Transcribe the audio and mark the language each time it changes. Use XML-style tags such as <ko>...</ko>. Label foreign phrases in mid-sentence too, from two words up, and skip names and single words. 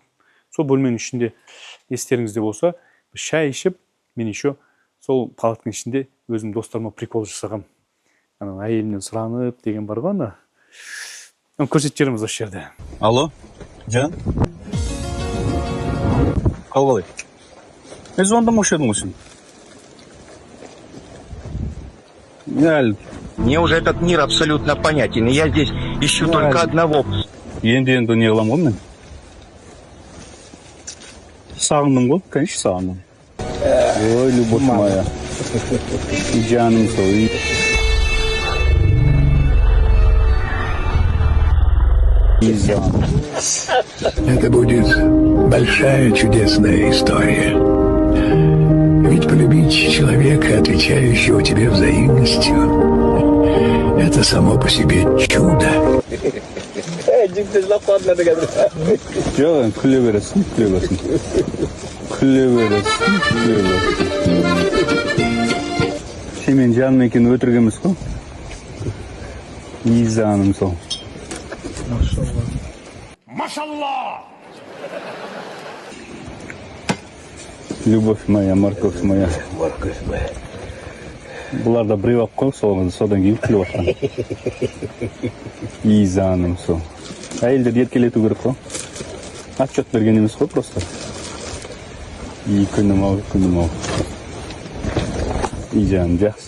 <kk>Сол бөлменің ішінде естеріңізде болса, шай ішіп, мен еще сол палатканың ішінде өзім достарыма прикол жасағам. Әйелімнен сұранып деген бар ғой, ана. Көрсетіп жеріміз осы жерде. Алло, Жан? Қалғалай? Звондамаушы едім ғой сен?</kk> <ru>Мне уже этот мир абсолютно понятен, и я здесь ищу только одного.</ru> <kk>Енді не қылам ғой мен? Сағындым ғой, конечно, сағындым. Ой,</kk> <ru>любовь моя. Жаным свой. Это будет большая чудесная история. Ведь полюбить человека, отвечающего тебе взаимностью, это само по себе чудо.</ru> <kk>Жоқ, күле бересің. Сен мен жаным екен өтірік емес қой? Изаным сол. Машалла!</kk> <ru>Любовь моя, морковь моя.</ru> <kk>Бұлар да біреу ап қой, содан кейін күліп атқан. Изаным сол. Әйелдер еркелету керек қой. Отчет берген емес қой просто. И күнім ау. И жаным жақсы.</kk>